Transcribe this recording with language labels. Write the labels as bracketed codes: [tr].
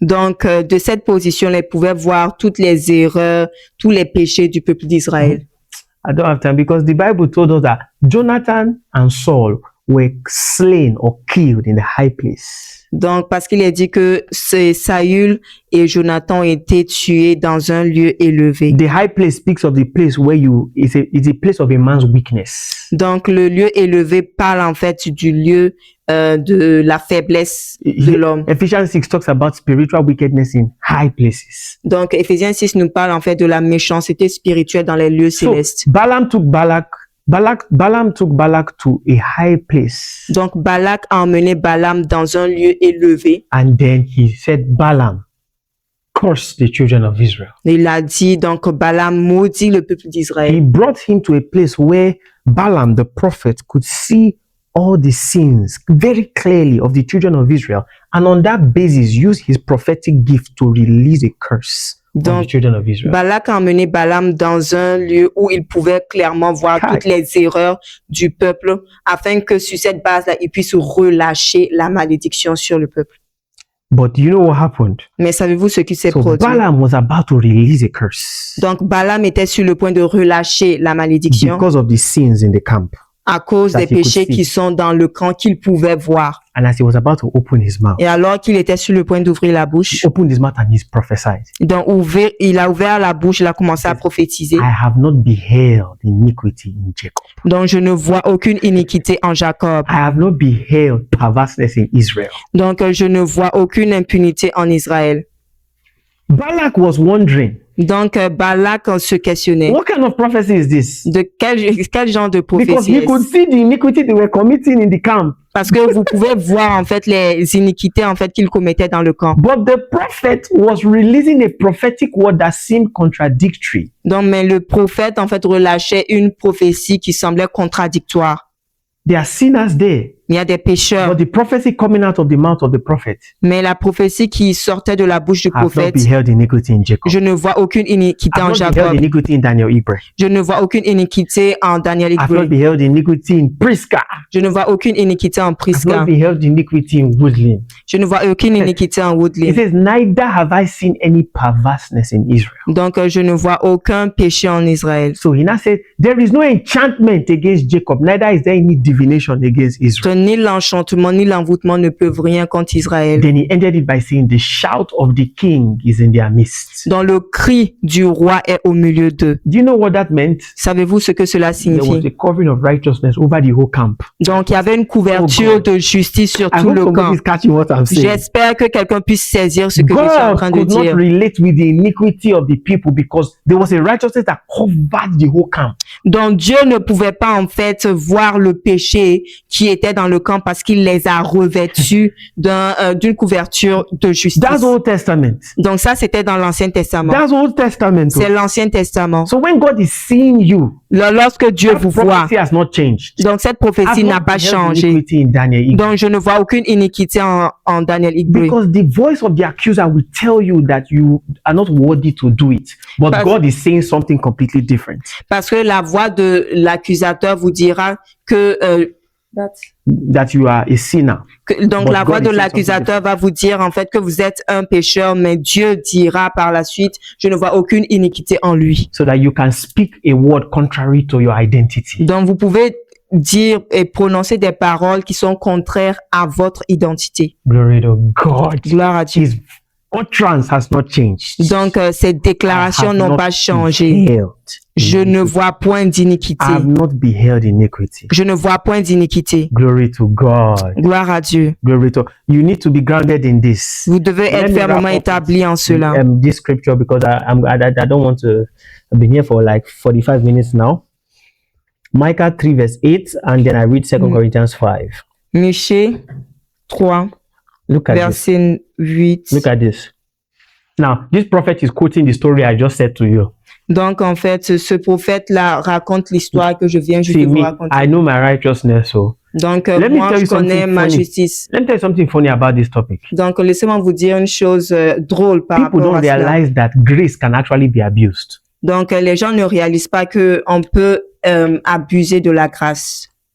[fr] Donc, de cette position, il pouvait voir toutes les erreurs, tous les péchés du peuple d'Israël. [en] I don't have time because the Bible told us that Jonathan and Saul were slain or killed in the high place. [fr] Donc, parce qu'il est dit que Saül et Jonathan ont été tués dans un lieu élevé. [en] The high place speaks of the place where it's a place of a man's weakness. [fr] Donc, le lieu élevé parle en fait du lieu de la faiblesse de l'homme. [en] Ephesians 6 talks about spiritual wickedness in high places. [fr] Donc, Éphésiens 6 nous parle en fait de la méchanceté spirituelle dans les lieux [en] So [fr] célestes. [en] Balaam took Balak Balaam took Balak to a high place. [fr] Donc Balak a emmené Balaam dans un lieu élevé. [en] And then he said, Balaam, curse the children of Israel. [fr] Il a dit, donc Balaam maudit le peuple d'Israël. [en] He brought him to a place where Balaam, the prophet, could see all the sins very clearly of the children of Israel, and on that basis use his prophetic gift to release a curse on the children of Israel. [fr] Balak a emmené Balaam dans un lieu où il pouvait clairement voir toutes les erreurs du peuple, afin que sur cette base-là, il puisse relâcher la malédiction sur le peuple. [en] But you know what happened? [fr] Mais savez-vous ce qui s'est produit? [en] Balaam was about to release a curse. [fr] Donc Balaam était sur le point de relâcher la malédiction [en] because of the sins in the camp. [fr] À cause des péchés qui sont dans le camp qu'il pouvait voir. [en] And as he was about to open his mouth, [fr] et alors qu'il était sur le point d'ouvrir la bouche, [en] he opened his mouth and he prophesied. [fr] Donc il a ouvert la bouche, il a commencé à prophétiser. [en] I have not beheld iniquity in Jacob. [fr] Donc je ne vois aucune iniquité en Jacob. [en] I have not beheld perverseness in Israel. [fr] Donc je ne vois aucune impunité en Israël. [en] Balak was wondering. [fr] Donc Balak se questionnait. [en] What kind of prophecy is this? [fr] De quel genre de prophétie? [en] Because he could see the iniquity they were committing in the camp. [fr] Parce que vous pouvez voir en fait les iniquités en fait qu'ils commettaient dans le camp. [en] But the prophet was releasing a prophetic word that seemed contradictory. [fr] Donc mais le prophète en fait relâchait une prophétie qui semblait contradictoire. [en] There are sinners there. [fr] Il y a des pécheurs. [en] But the prophecy coming out of the mouth of the prophet. [fr] Mais la prophétie qui sortait de la bouche du prophète. [en] I've not beheld iniquity in Jacob. [fr] Je ne vois aucune iniquité en Jacob. [en] I've not beheld iniquity in Daniel Igbre. [fr] Je ne vois aucune iniquité en Daniel Igbre. [en] I've not beheld iniquity in Prisca. [fr] Je ne vois aucune iniquité en Prisca. [en] I've not beheld iniquity in Woodland. [fr] Je ne vois aucune iniquité en Woodland. [en] It says, neither have I seen any perverseness in Israel. [fr] Donc je ne vois aucun péché en Israël. [en] So he now said, there is no enchantment against Jacob, neither is there any divination against Israel. [fr] Ni l'enchantement ni l'envoûtement ne peuvent rien contre Israël. [en] Then he ended it by saying, the shout of the king is in their midst. [fr] Donc le cri du roi est au milieu d'eux. [en] Do you know what that meant? [fr] Savez-vous ce que cela signifie? [en] There was a covering of righteousness over the whole camp. [fr] Donc il y avait une couverture de justice sur tout le camp. J'espère que quelqu'un puisse saisir ce que je suis en train de dire. [en] God could not relate with the iniquity of the people because there was a righteousness that covered the whole camp. [fr] Donc Dieu ne pouvait pas en fait voir le péché qui était dans le camp parce qu'il les a revêtus d'une couverture de justice. [en] That's Old Testament. [fr] Donc ça c'était dans l'Ancien Testament. [en] That's Old Testament. [fr] C'est l'Ancien Testament. [en] So when God is seeing you, [fr] lorsque Dieu vous voit, [en] has not changed. [fr] Donc cette prophétie n'a pas changé. Donc je ne vois aucune iniquité en Daniel Igbre. [en] Because the voice of the accuser will tell you that you are not worthy to do it, but God is saying something completely different. [fr] Parce que la voix de l'accusateur vous dira que [en] that you are a sinner. [fr] Donc la voix de l'accusateur va vous dire en fait que vous êtes un pécheur, mais Dieu dira par la suite, je ne vois aucune iniquité en lui. [en] So that you can speak a word contrary to your identity. [fr] Donc vous pouvez dire et prononcer des paroles qui sont contraires à votre identité. [en] Glory to God. [fr] Gloire à Dieu. [en] His utterance has not changed. [fr] Donc ces déclarations n'ont pas changé. Je ne vois point d'iniquité. [en] I have not beheld iniquity. [fr] Je ne vois point d'iniquité. [en] Glory to God. [fr] Gloire à Dieu. [en] Glory to. You need to be grounded in this. [fr] Vous devez être fermement établi en cela. [en] This scripture because I don't want to be here for like 45 minutes now. Micah 3 verse 8 and then I read 2 Corinthians 5. [fr] Michée 3 verset 8. [en] Look at this. Now, this prophet is quoting the story I just said to you. [fr] Donc, en fait, ce prophète-là raconte l'histoire que je viens juste de vous raconter. [en] I know my righteousness, so. [fr] Donc, moi, je connais ma justice. [en] Let me tell you something funny about this topic. [fr] Donc, laissez-moi vous dire une chose drôle par rapport à cela. [en] People don't realize that grace can actually be abused. [fr] Donc, les gens ne réalisent pas que on peut abuser de la grâce.